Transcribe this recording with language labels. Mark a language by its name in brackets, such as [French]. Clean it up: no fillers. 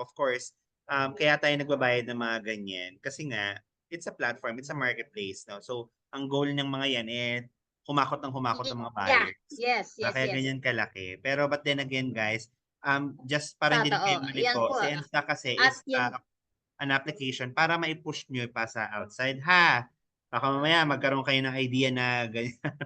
[Filipino] Of course, kaya tayo nagbabayad ng mga ganyan. Kasi nga, [English] it's a platform, it's a marketplace. No? [Filipino] So, ang goal ng mga yan, humakot ng mga buyers. Yes. Kaya ganyan kalaki. Pero [English] but then again, guys, just [Filipino] para hindi na kayo malito, si Nstock kasi is an application para ma-push nyo pa sa outside. Baka mamaya magkaroon kayo ng idea na ganyan.